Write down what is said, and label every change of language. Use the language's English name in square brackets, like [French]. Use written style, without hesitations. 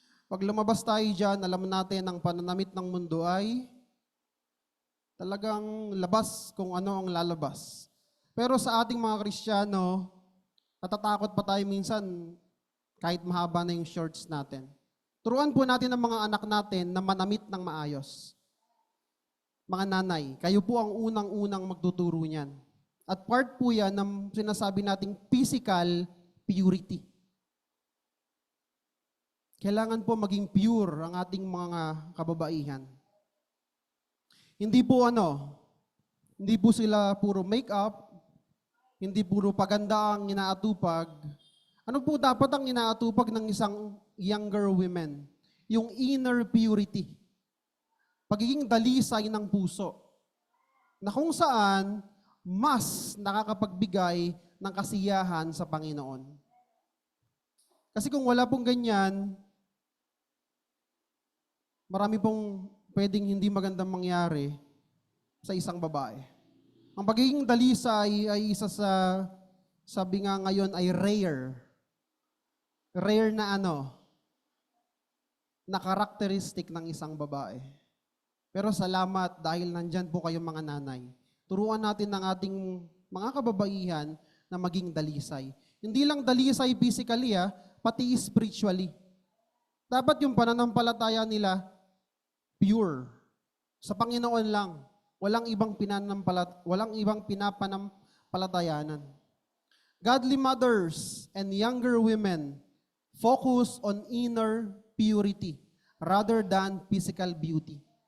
[Filipino] Pag lumabas tayo dyan, alam natin ang pananamit ng mundo ay talagang labas kung ano ang lalabas. Pero sa ating mga Kristiyano, natatakot pa tayo minsan kahit mahaba na yung shorts natin. Turuan po natin ang mga anak natin na manamit ng maayos. Mga nanay, kayo po ang unang-unang magtuturo niyan. At part po yan ng sinasabi nating [English] physical purity. [Filipino] Kailangan po maging pure ang ating mga kababaihan. Hindi po hindi po sila puro make-up, hindi puro paganda ang inaatupag. Ano po dapat ang inaatupag ng isang [English] younger women? [Filipino] Yung inner purity. Pagiging dalisay ng puso. Na kung saan, mas nakakapagbigay ng kasiyahan sa Panginoon. Kasi kung wala pong ganyan, marami pong pwedeng hindi magandang mangyari sa isang babae. Ang pagiging dalisay ay isa sa, sabi nga ngayon, ay rare. Rare na na karakteristik ng isang babae. Pero salamat dahil nandyan po kayong mga nanay. Turuan natin ng ating mga kababaihan na maging dalisay. Hindi lang dalisay physically, pati spiritually. Dapat yung pananampalataya nila pure. Sa Panginoon lang. Walang ibang pinapanampalatayanan. [English] Godly mothers and younger women focus on inner purity rather than physical beauty.